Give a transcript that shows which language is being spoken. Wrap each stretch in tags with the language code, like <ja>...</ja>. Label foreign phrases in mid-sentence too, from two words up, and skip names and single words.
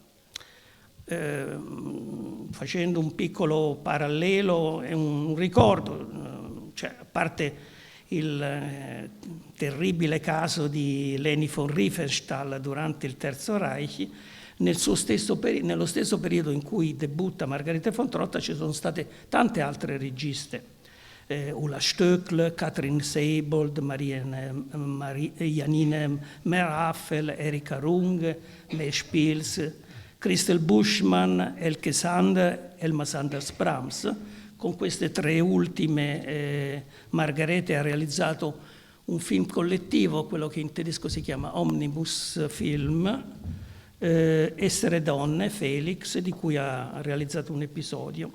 <it>Facendo un piccolo parallelo e un ricordo, cioè, a parte il terribile caso di Leni von Riefenstahl durante il Terzo Reich, nello stesso periodo in cui debutta Margarete Fontrotta ci sono state tante altre registe, Ulla Stöckl, Katrin Seibold, Janine Meraffel, Erika Rung, May Spiels, Christel Buschmann, Elke Sander, Elma Sanders-Brahms. Con queste tre ultime Margarete ha realizzato un film collettivo, quello che in tedesco si chiama Omnibus Film, Essere donne, Felix, di cui ha realizzato un episodio.</it>